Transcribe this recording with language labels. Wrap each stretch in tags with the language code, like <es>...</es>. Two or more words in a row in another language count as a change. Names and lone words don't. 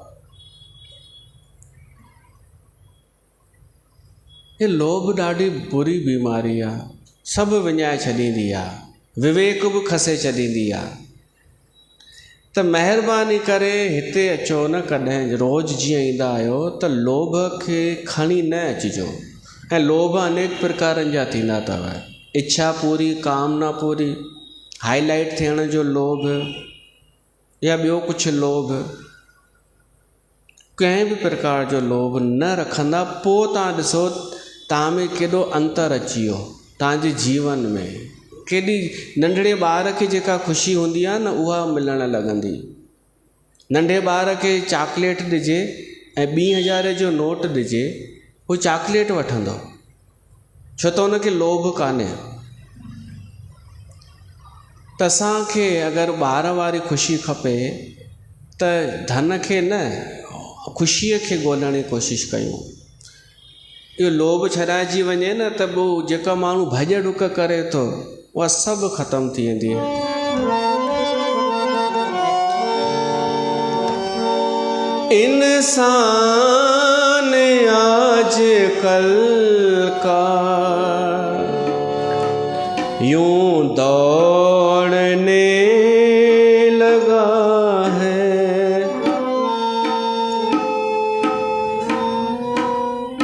<sd>हे लोभ ॾाढी बुरी बीमारी आहे, सभु विञाए छॾींदी आहे, विवेक बि खसे छॾींदी आहे। त महिरबानी करे हिते अचो न कॾहिं, रोज़ जीअं ईंदा आहियो त लोभ खे खणी न अचिजो। ऐं लोभ अनेक प्रकारनि जा थींदा अथव। इच्छा पूरी, कामना पूरी, हाईलाइट थियण जो लोभ, या ॿियो कुझु लोभ, कंहिं बि प्रकार जो लोभ न रखंदा, पोइ तव्हां ॾिसो तव्हां में केॾो अंतर अची वियो। तव्हांजे जीवन में केॾी नंढड़े ॿार खे जेका ख़ुशी हूंदी आहे न, उहा मिलणु लॻंदी। नंढे ॿार खे चॉकलेट ॾिजे ऐं 2000 जो नोट ॾिजे, हू चॉकलेट वठंदो, छो त हुनखे लोभ कान्हे। त असांखे अगरि ॿार वारी ख़ुशी खपे त धन खे न, ख़ुशीअ खे ॻोल्हण जी कोशिशि कयूं। इहो लोभ छॾाइजी वञे न त पोइ जेका माण्हू भॼ डुक करे थो, उहा सभु ख़तमु थी वेंदी।</sd> <hi>इंसान आज कल का यूं दौड़ने लगा है,</hi>